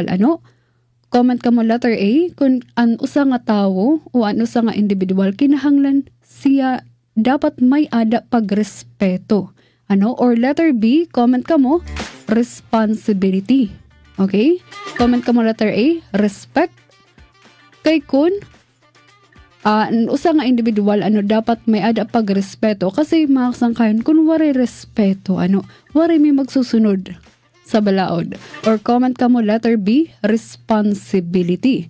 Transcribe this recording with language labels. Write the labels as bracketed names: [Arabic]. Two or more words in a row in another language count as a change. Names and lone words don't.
[Waray] Comment ka mo [English] letter A [Waray] kung an usa nga tawo o an usa nga individual kinahanglan siya dapat may ada pagrespeto. Or [English] letter B, [Waray] comment ka mo responsibility. Okay? Comment ka mo [English] letter A, [Waray] respect. Kay kun usa nga individual dapat may ada pagrespeto kasi mga kasangkayan kung wari respeto wari may magsusunod sa balaod. Or comment ka mo [English] letter B, [Waray] responsibility.